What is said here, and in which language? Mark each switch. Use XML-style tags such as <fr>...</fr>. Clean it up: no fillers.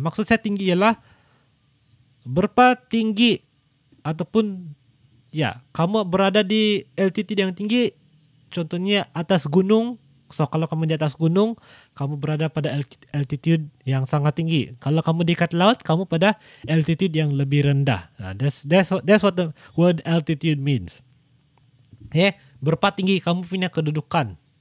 <ms>Maksud saya tinggi ialah berapa tinggi ataupun ya, kamu berada di altitude yang tinggi. Contohnya atas gunung, So kalau kamu di atas gunung, kamu berada pada altitude yang sangat tinggi. Kalau kamu di dekat laut, kamu pada altitude yang lebih rendah.</ms> <en>That's what the word altitude means.</en> <ms>Berapa tinggi kamu punya kedudukan.</ms>